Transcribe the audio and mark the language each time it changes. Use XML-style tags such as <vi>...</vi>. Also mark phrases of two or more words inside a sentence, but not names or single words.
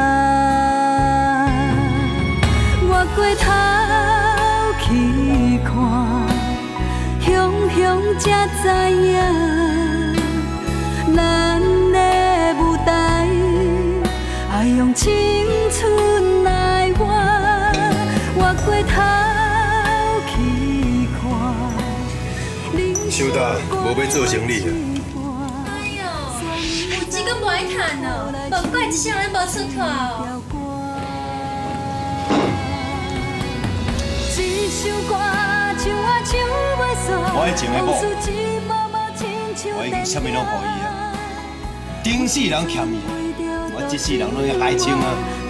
<nan>我过头去看，雄雄才知影，咱的舞台爱用青春来换。我过头去看，想到无要做生理啊！哎呦，有钱阁无爱趁哦，无怪一世人无出头哦。我迄前的某，我已經啥物拢予伊啊！頂世人欠伊，我這世人攏要還清啊！</nan>